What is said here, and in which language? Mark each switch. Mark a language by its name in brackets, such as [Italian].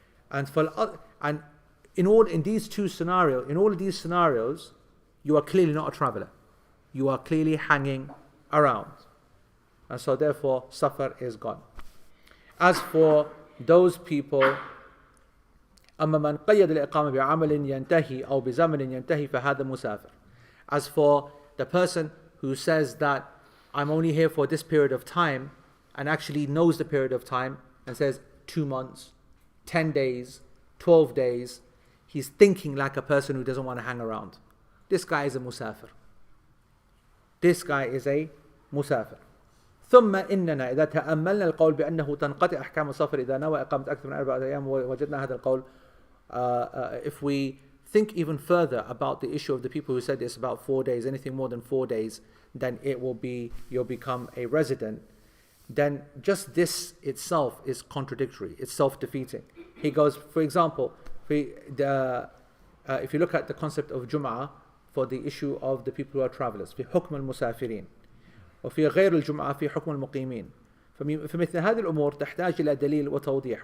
[English] And in all of these scenarios, you are clearly not a traveler. You are clearly hanging around. And so therefore, safar is gone. As for those people, [Arabic] أما من قيد الإقامة بعمل ينتهي أو بزمن ينتهي فهذا مسافر. [English] As for the person who says that I'm only here for this period of time and actually knows the period of time and says 2 months, 10 days, 12 days, he's thinking like a person who doesn't want to hang around. This guy is a musafir. This guy is a musafir. [Arabic] ثم إننا إذا تأملنا القول بأنه تنقطع أحكام السفر إذا نوى إقامة أكثر من 4 أيام وجدنا هذا القول. [English] If we think even further about the issue of the people who said it's about 4 days, anything more than 4 days, then you'll become a resident. Then just this itself is contradictory. It's self-defeating. He goes, for example, if you look at the concept of Jum'ah for the issue of the people who are travelers, [Arabic] في حكم المسافرين وفي غير الجمعة في حكم المقيمين. فمثل هذه الأمور تحتاج إلى دليل وتوضيح.